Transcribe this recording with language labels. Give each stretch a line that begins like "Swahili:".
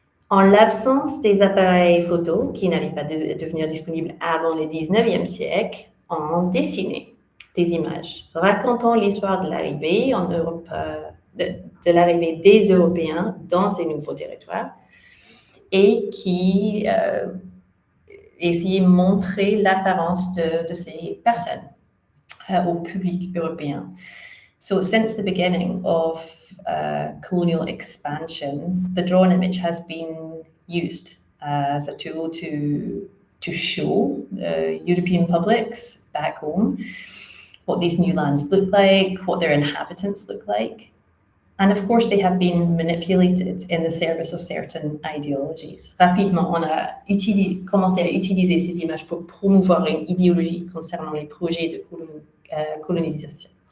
French: En l'absence des appareils photo, qui n'allaient pas devenir disponibles avant le 19e siècle, on dessinait des images racontant l'histoire de l'arrivée en Europe, de l'arrivée des Européens dans ces nouveaux territoires et qui essayaient de montrer l'apparence de ces personnes au public européen.
English: So since the beginning of colonial expansion, the drawn image has been used as a tool to show European publics back home what these new lands look like, what their inhabitants look like. And of course, they have been manipulated in the service of certain ideologies.
French: Rapidement, on a commencé à utiliser ces images pour promouvoir une idéologie concernant les projets de colonisation.